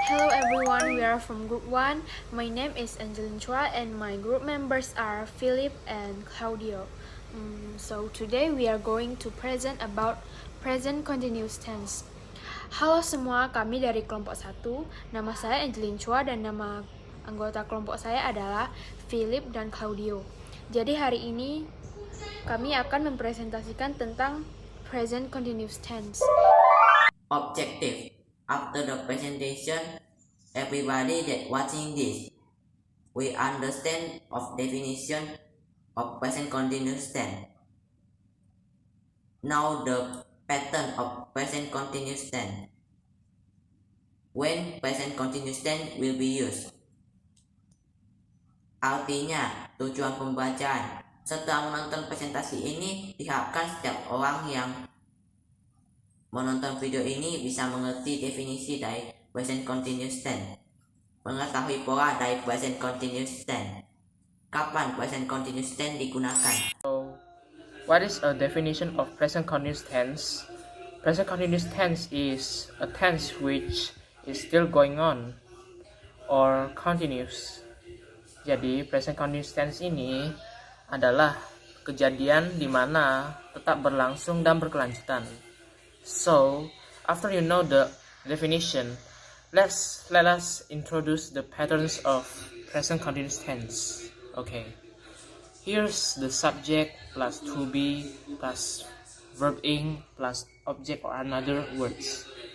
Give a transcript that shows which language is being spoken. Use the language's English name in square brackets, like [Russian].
[English] Hello everyone, we are from Group 1. My name is Angelin Chua and my group members are Philip and Claudio. So today we are going to present about present continuous tense. [Indonesian] Halo semua, kami dari kelompok 1. Nama saya Angelin Chua dan nama anggota kelompok saya adalah Philip dan Claudio. Jadi hari ini kami akan mempresentasikan tentang present continuous tense. [English] Objective. After the presentation, everybody that watching this, we understand of definition of present continuous tense. Now the pattern of present continuous tense. When present continuous tense will be used. [Indonesian] Artinya, tujuan pembacaan. Setelah menonton presentasi ini, diharapkan setiap orang yang menonton video ini bisa mengerti definisi dari present continuous tense, mengetahui pola dari present continuous tense, kapan present continuous tense digunakan. [English] So, what is a definition of present continuous tense? Present continuous tense is a tense which is still going on or continuous. [Indonesian] Jadi, present continuous tense ini adalah kejadian di mana tetap berlangsung dan berkelanjutan. [English] So, after you know the definition, let us introduce the patterns of present continuous tense. Okay, here's the subject plus to be plus verb ing plus object or another words.